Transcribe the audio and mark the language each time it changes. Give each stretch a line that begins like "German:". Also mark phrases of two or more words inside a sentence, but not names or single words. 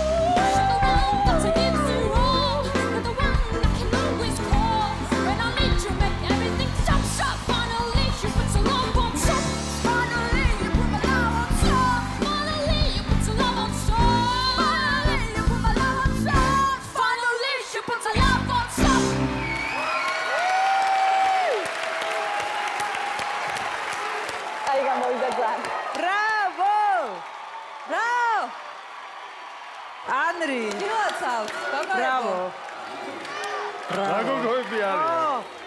English: You're the one that gives you all. You're the one I can always call when I need to make everything stop. So finally, you put your love on top. Finally, you put my love on top. Finally, you put your love on top. Finally, you put my love on top. Finally, you put your love on top.
Georgian: აი გამოვიდა ძალიან. ბრავო! ბრავო! ანრი, გილოცავთ. ბრავო. რა გოგოები არის?